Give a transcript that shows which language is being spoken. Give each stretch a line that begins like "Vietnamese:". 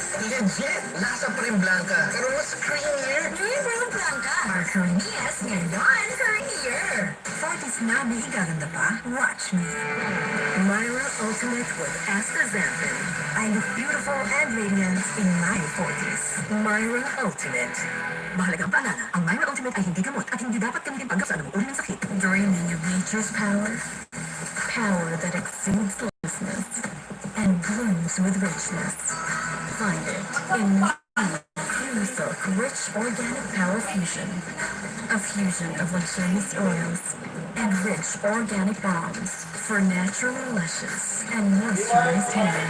Filipino: Legit! Nasa pa rin Blanca. Pero mas creamier.
English: New improved Blanca. Our creamiest ngayon, creamier.
Filipino: 40s na may gaganda pa?
English: Watch me.
Filipino: Myra Ultimate with astaxanthin.
English: I look beautiful and radiant in my 40s. Myra Ultimate.
Filipino: Mahalagang paalala, ang Myra Ultimate ay hindi gamot at hindi dapat gamitin pagkap sa anumang uri ng sakit.
English: Dreaming of nature's power? Power that exceeds lostness and blooms with richness. Find it in Cream Silk Rich Organic Power Fusion. A fusion of luxurious oils and rich organic balms for naturally luscious and moisturized hair.